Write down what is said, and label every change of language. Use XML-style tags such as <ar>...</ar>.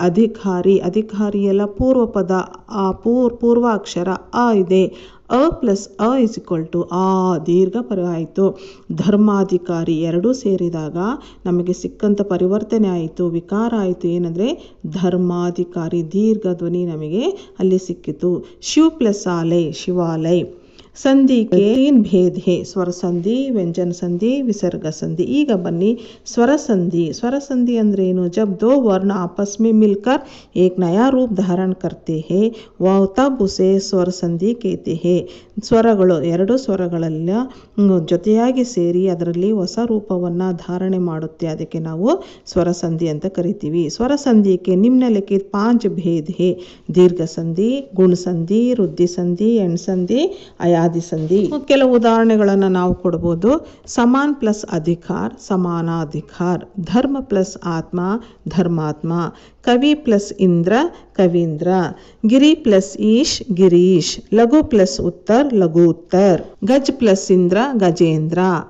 <kn>ಅಧಿಕಾರಿ ಎಲ್ಲ ಪೂರ್ವ ಪದ ಪೂರ್ವ ಅಕ್ಷರ ಆ ಇದೆ. A plus a is equal to ಆ ದೀರ್ಘ ಆಯಿತು. ಧರ್ಮಾಧಿಕಾರಿ ಎರಡೂ ಸೇರಿದಾಗ ನಮಗೆ ಸಿಕ್ಕಂಥ ಪರಿವರ್ತನೆ ಆಯಿತು, ವಿಕಾರ ಆಯಿತು. ಏನಂದರೆ ಧರ್ಮಾಧಿಕಾರಿ ದೀರ್ಘ ಧ್ವನಿ ನಮಗೆ ಅಲ್ಲಿ ಸಿಕ್ಕಿತು. ಶಿವ್ ಪ್ಲಸ್ ಆಲಯ ಶಿವಾಲಯ.</kn> <hi>संधि के 3 भेद है, स्वर संधि, व्यंजन संधि, विसर्ग संधि.</hi> <kn>ಈಗ ಬನ್ನಿ</kn> <hi>स्वर संधि. स्वर संधि</hi> <kn>ಅಂದ್ರೆ ಏನು?</kn> <hi>जब दो वर्ण आपस में मिलकर एक नया रूप धारण करते हैं वह तब उसे स्वर संधि कहते हैं.</hi> <kn>ಸ್ವರಗಳು ಎರಡು ಸ್ವರಗಳೆಲ್ಲ ಜೊತೆಯಾಗಿ ಸೇರಿ ಅದರಲ್ಲಿ ಹೊಸ ರೂಪವನ್ನು ಧಾರಣೆ ಮಾಡುತ್ತೆ, ಅದಕ್ಕೆ ನಾವು ಸ್ವರ ಸಂಧಿ ಅಂತ ಕರಿತೀವಿ. ಸ್ವರ ಸಂಧಿಗೆ ನಿಮ್ನಲಿಖಿತ</kn> <hi>5 भेद है, दीर्घ संधि, गुण संधि, वृद्धि संधि, एंड संधि, ಅಯಾದಿ ಸಂಧಿ.</hi> <kn>ಕೆಲವು ಉದಾಹರಣೆಗಳನ್ನು ನಾವು ಕೊಡ್ಬೋದು. ಸಮಾನ್ ಪ್ಲಸ್ ಅಧಿಕಾರ ಸಮಾನಾಧಿಕಾರ, ಧರ್ಮ ಪ್ಲಸ್ ಆತ್ಮ ಧರ್ಮಾತ್ಮ, ಕವಿ ಪ್ಲಸ್ ಇಂದ್ರ ಕವೀಂದ್ರ, ಗಿರಿ ಪ್ಲಸ್ ಈಶ್ ಗಿರೀಶ್, ಲಘು ಪ್ಲಸ್ ಉತ್ತರ ಲಘು उत्तर,</kn> <hi>गज प्लस इंद्र गजेंद्र,</hi>